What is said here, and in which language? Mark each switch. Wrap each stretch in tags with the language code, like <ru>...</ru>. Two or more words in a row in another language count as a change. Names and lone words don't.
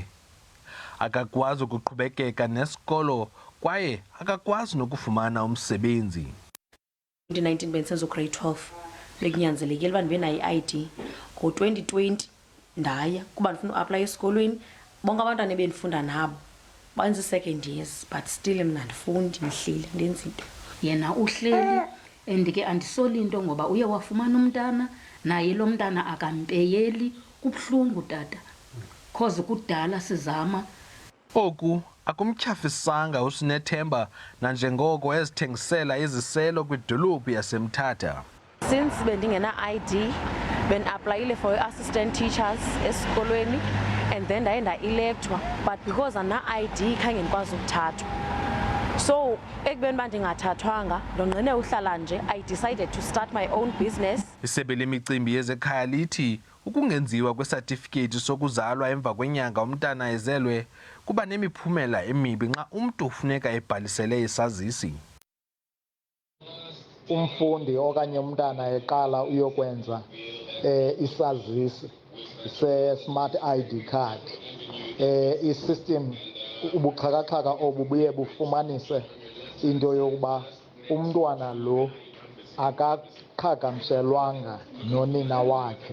<xh>Akakwazi ukuqhubekeka nesikolo kwaye akakwazi nokufumana umsebenzi. 2019 bendisenza grade 12 bekunyanzelekile uba ndibe nayo i-ID. Ngo-2020 ndaya kuba ndifuna uaplaya esikolweni. Bonke abantwana ebendifunda nabo benza i-</xh> <en>second years but still</en> <xh>mna ndifundi ndihleli ndenza into. Yena uhleli and ke andisoli into ngoba uye wafumana umntana naye lo mntana akampeyeli. Kubuhlungu tata cause kudala sizama. Oku akumtyhafisanga uSinethemba nanjengoko ezithengisela iziselo kwidolophu yaseMthatha. Since bendingena-ID bendiaplayile</xh> <en>for assistant teachers</en> <xh>esikolweni</xh> <en>and then</en> <xh>ndaye nda-electwa</xh> <en>but because</en> <xh>ana-ID khange ndikwazi ukuthathwa. So ekubeni uba ndingathathwanga ndonqine uhlala nje,</xh> <en>I decided to start my own business.</en> <xh>Isebe lemicimbi yezekhaya lithi ukungenziwa kwesatifiketi sokuzalwa emva kwenyanga umntana ezelwe kuba nemiphumela emibi nxa umntu ufuneka ebhalisele isazisi. Umfundi okanye umntana eqala uyokwenza isazisi se-</xh> <en>smart ID card,</en> <xh>i-system ubuxhakaxhaka obu buye bufumanise into yokuba umntwana lo akaqhagamshelwanga nonina wakhe.</xh>